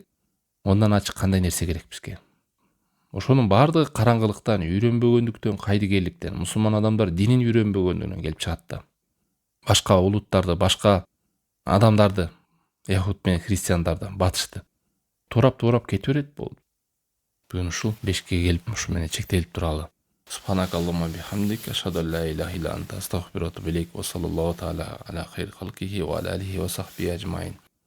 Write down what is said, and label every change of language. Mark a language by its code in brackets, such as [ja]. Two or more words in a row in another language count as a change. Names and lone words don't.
[ky] Ондан ачык кандай нерсе керек бизге? Ошонун баардыгы караңгылыктан, үйрөнбөгөндүктөн, кайдыгерликтен, мусулман адамдар динин үйрөнбөгөндүгүнөн келип чыгат да. Башка улуттарды, башка адамдарды, яхуд менен христиандарды батышты туурап кете берет болду. Бүгүн ушул 5-ке келип ушу менен чектелип туралы. [ar] سبحانك اللهم وبحمدك، أشهد أن لا إله إلا أنت، أستغفرك وأتوب إليك. وصلى الله تعالى على خير خلقه وعلى آله وصحبه أجمعين.